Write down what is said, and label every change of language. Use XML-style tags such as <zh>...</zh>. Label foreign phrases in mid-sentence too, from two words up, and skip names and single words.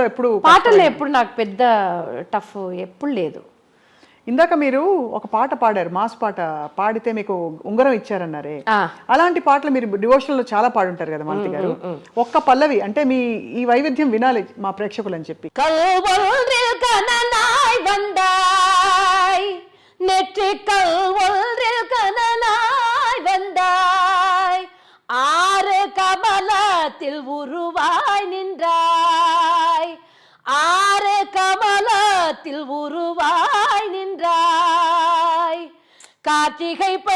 <te>ఎప్పుడు నాకు పెద్ద టఫ్ ఎప్పుడు లేదు. ఇందాక మీరు ఒక పాట పాడారు, మాస్ పాట పాడితే మీకు ఉంగరం ఇచ్చారన్నారే, అలాంటి పాటలు మీరు డివోషనల్ లో చాలా పాడుంటారు కదా మాలతి గారు. ఒక్క పల్లవి అంటే మీ ఈ వైవిధ్యం వినాలి మా ప్రేక్షకులు అని చెప్పి.</te> <ta>நெற்றிக்கல் ஒன்றில் கனலாய் வந்தாய், 6 கமலத்தில் உருவாய் நின்றாய், 6 கமலத்தில் உருவாய் நின்றாய், கார்த்திகை</ta>